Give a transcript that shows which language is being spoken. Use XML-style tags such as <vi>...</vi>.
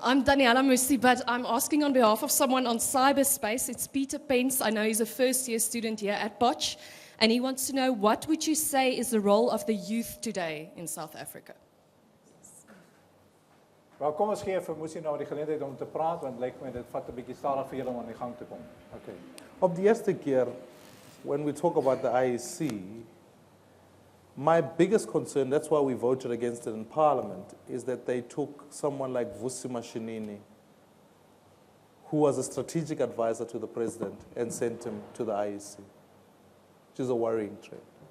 <en>I'm Daniela Musi, but I'm asking on behalf of someone on cyberspace. It's Peter Pence. I know he's a first-year student here at Potch, and he wants to know, what would you say is the role of the youth today in South Africa?</en> <af>Wel, kom ons gee vir Musi nou die geleentheid om te praat, want lyk my dit vat 'n bietjie stadig vir julle om aan die gang te kom. Okay. Op die eerste keer,</af> <en>when we talk about the IEC, my biggest concern, that's why we voted against it in Parliament, is that they took someone like Vusi Mashinini, who was a strategic advisor to the president, and sent him to the IEC, which is a worrying trend.</en>